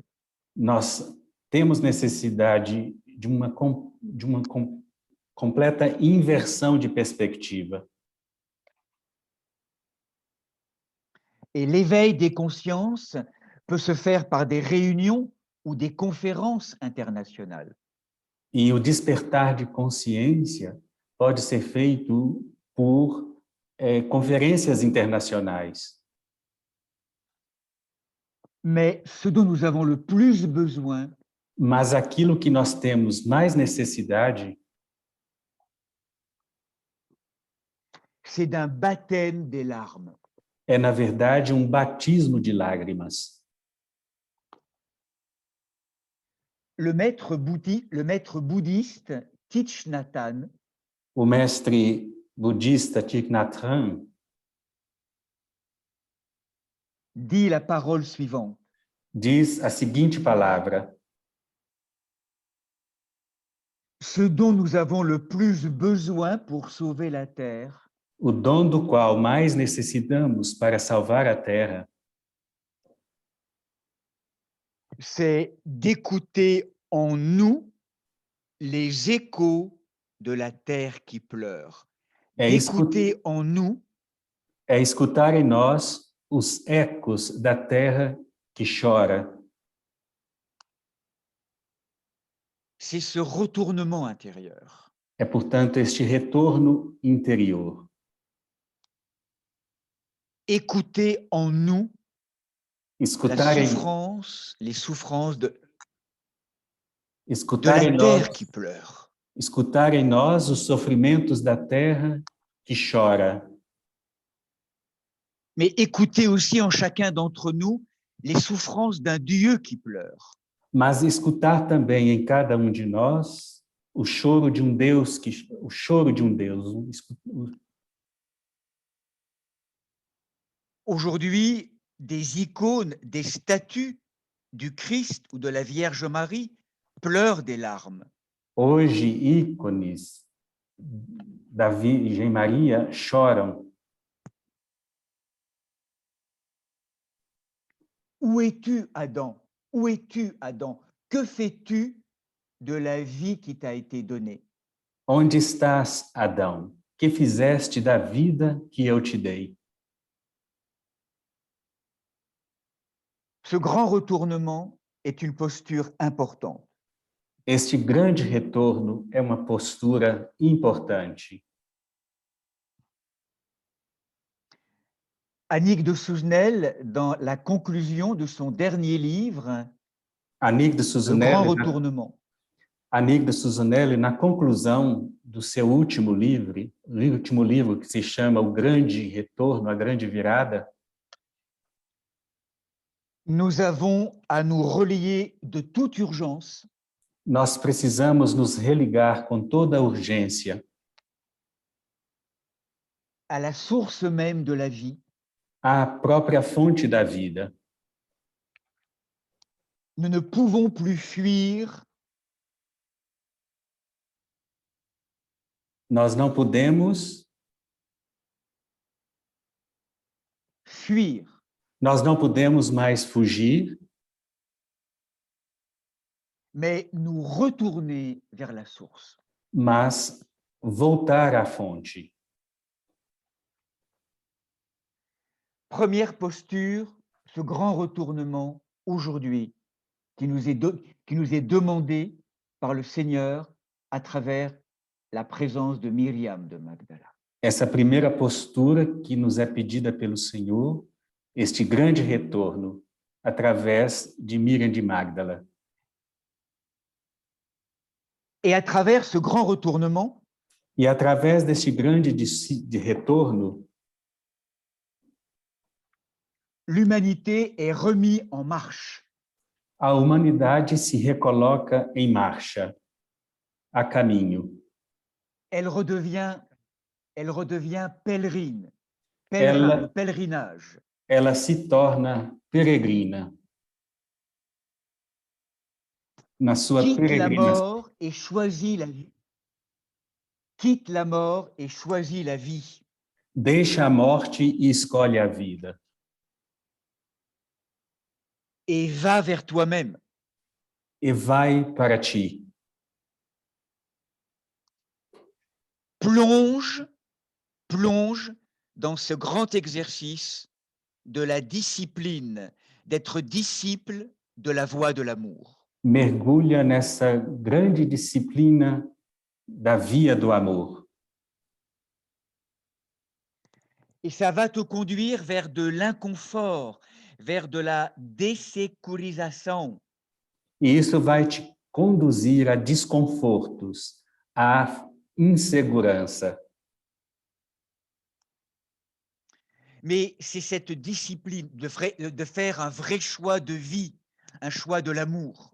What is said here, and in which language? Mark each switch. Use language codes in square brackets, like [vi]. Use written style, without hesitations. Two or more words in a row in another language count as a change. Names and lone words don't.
[pt] Nós temos necessidade de uma completa inversão de perspectiva. [fr] Et l'éveil des consciences peut se faire par des réunions ou des conférences internationales. [pt] E o despertar de consciência pode ser feito por conferências internacionais. [fr] Mais ce dont nous avons le plus besoin, [pt] Mas aquilo que nós temos mais necessidade [fr] c'est d'un baptême des larmes. [pt] é, na verdade, um batismo de lágrimas. [fr] Le maître bouddhiste Thich Nhat Hanh [pt] O mestre budista Thich Nhat Hanh [fr] dit la parole suivante. [pt] diz a seguinte palavra: [fr] Ce dont nous avons le plus besoin pour sauver la terre, [pt] o dom do qual mais necessitamos para salvar a terra [fr] c'est d'écouter en nous les échos de la terre qui pleure, d'écouter en nous [pt] é escutar em nós os ecos da terra que chora. [fr] c'est ce retournement intérieur. [pt] É, portanto, este retorno interior. [fr] Écouter en nous la [pt] Escutar em, [fr] souffrance, les souffrances de [pt] escutar [fr] la [pt] em [fr] terre [pt] nós, [fr] qui pleure. [pt] escutar em nós os sofrimentos da terra que chora. [fr] Mais écouter aussi en chacun d'entre nous les souffrances d'un Dieu qui pleure. [pt] Mas escutar também em cada um de nós o choro de um Deus o choro de um Deus. [fr] Aujourd'hui, des icônes, des statues du Christ ou de la Vierge Marie pleurent des larmes. [pt] Hoje, ícones da Virgem Maria choram. [fr] Où es-tu, Adam? Où es-tu, Adam? Que fais-tu de la vie qui t'a été donnée? [pt] Onde estás, Adão? Que fizeste da vida que eu te dei? [fr] Ce grand retournement est une posture importante. [pt] Este grande retorno é uma postura importante. [fr] Annick de Souzenel, dans la conclusion de son dernier livre, Annick de Le Grand Souzenel, Retournement, [pt] Annick de Souzenel, na conclusão do seu último livro que se chama O Grande Retorno, A Grande Virada, [fr] nous avons à nous relier de toute urgence [pt] nós precisamos nos religar com toda a urgência [fr] à la source même de la vie. [pt] à própria fonte da vida. [fr] Nous ne pouvons plus fuir [pt] Nós não podemos mais fugir, [fr] mais nous retourner vers la source. [pt] mas voltar à fonte. [fr] Première posture, ce grand retournement aujourd'hui qui nous est demandé par le Seigneur à travers la présence de Myriam de Magdala. [pt] Essa primeira postura que nos é pedida pelo Senhor, este grande retorno através de Miriam de Magdala. [fr] Et à travers ce grand retournement, [pt] e através deste grande de retorno, [fr] l'humanité est remise en marche. [pt] A humanidade se recoloca em marcha, a caminho. [fr] Elle redevient pèlerine, pèlerinage. [pt] Ela se torna peregrina. Na sua [fr] quitte la [pt] peregrinação. [fr] mort et choisit la vie. Quitte la mort et choisit la vie. [pt] Deixa a morte e escolhe a vida. [fr] Et va vers toi-même. [pt] E vai para ti. [fr] Plonge dans ce grand exercice de la discipline, d'être disciple de la voie de l'amour. [pt] Mergulha nessa grande disciplina da via do amor. [fr] Et ça va te conduire vers de l'inconfort, vers de la désécurisation. [pt] E isso vai te conduzir a desconfortos, a insegurança. [fr] Mais c'est cette discipline de faire un vrai choix de vie, un choix de l'amour.